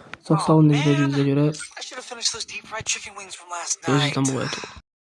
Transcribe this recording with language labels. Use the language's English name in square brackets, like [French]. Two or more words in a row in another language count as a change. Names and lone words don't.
[Azerbaijani] Çox sağ olun izlədiyinizə görə. [English] I should have finished those deep fried chicken wings from last [Azerbaijani] Özünüzdən [English] night. [Azerbaijani] bu qədər.